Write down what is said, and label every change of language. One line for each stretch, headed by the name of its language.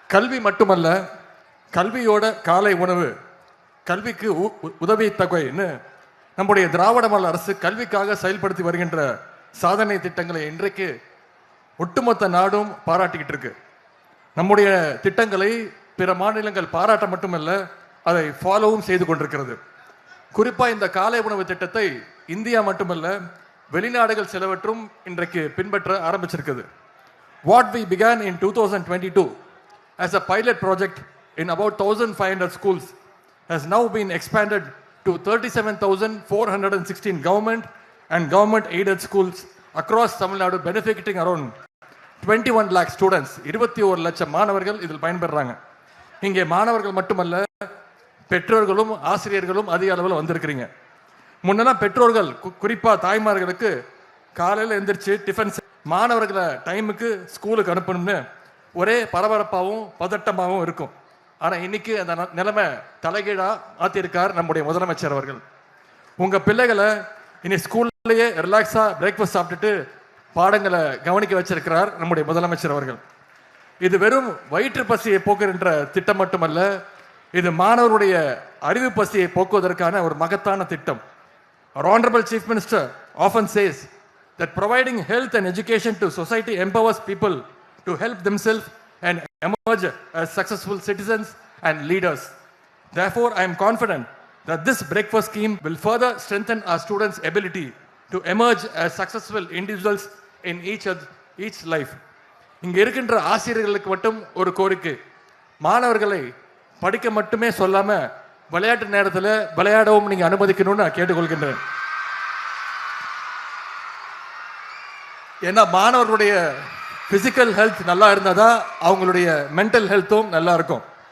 Tamil: கல்வி மட்டுமல்ல, கல்வியோட காலை உணவு, கல்விக்கு உதவி தொகைன்னு நம்முடைய திராவிட மாடல் அரசு கல்விக்காக செயல்படுத்தி வருகின்ற சாதனை திட்டங்களை இன்றைக்கு ஒட்டுமொத்த நாடும் பாராட்டிக்கிட்டு இருக்கு. நம்முடைய திட்டங்களை பிற மாநிலங்கள் பாராட்ட மட்டுமல்ல, அதை ஃபாலோவும் செய்து கொண்டிருக்கிறது. குறிப்பாக இந்த காலை உணவு திட்டத்தை இந்தியா மட்டுமல்ல, வெளிநாடுகள் சிலவற்றும் இன்றைக்கு பின்பற்ற ஆரம்பிச்சிருக்குது.
English: What we began in 2022 as a pilot project in about 1,500 schools has now been expanded to 37,416 government and government aided schools across Tamil Nadu, benefiting around 21 lakh students.
Tamil: 21 லட்சம் மாணவர்கள் இதில் பயன்பெறாங்க. இங்கே மாணவர்கள் மட்டுமல்ல, பெற்றோர்களும் ஆசிரியர்களும் அதிக அளவில் வந்திருக்கிறீங்க. முன்னெல்லாம் பெற்றோர்கள் குறிப்பாக தாய்மார்களுக்கு காலையில் எந்திரிச்சு டிஃபன் மாணவர்களை டைமுக்கு ஸ்கூலுக்கு அனுப்பணும்னு ஒரே பரபரப்பாகவும் பதட்டமாகவும் இருக்கும். ஆனால் இன்னைக்கு அந்த நிலைமை தலைகீழாக மாற்றிருக்கார் நம்முடைய முதலமைச்சர் அவர்கள். உங்கள் பிள்ளைகளை இனி ஸ்கூல்லையே ரிலாக்ஸாக பிரேக்ஃபாஸ்ட் சாப்பிட்டுட்டு பாடங்களை கவனிக்க வச்சிருக்கிறார் நம்முடைய முதலமைச்சர் அவர்கள். இது வெறும் வயிற்று பசியை போக்குகின்ற திட்டம் மட்டுமல்ல, இது மாணவருடைய அறிவு பசியை போக்குவதற்கான ஒரு மகத்தான திட்டம்.
English: Our Honorable Chief Minister often says that providing health and education to society empowers people to help themselves and emerge as successful citizens and leaders. Therefore, I am confident that this breakfast scheme will further strengthen our students' ability to emerge as successful individuals in each life.
Tamil: இங்கே இருக்கின்ற ஆசிரியர்களுக்கு மட்டும் ஒரு கோரிக்கை, மாணவர்களை படிக்க மட்டுமே சொல்லாம விளையாட்டு நேரத்தில் விளையாடவும் நீங்க அனுமதிக்கணும்னு நான் கேட்டுக்கொள்கின்றேன். ஏன்னா மாணவர்களுடைய பிசிக்கல் ஹெல்த் நல்லா இருந்தாதான் அவங்களுடைய மென்டல் ஹெல்த்தும் நல்லா இருக்கும்.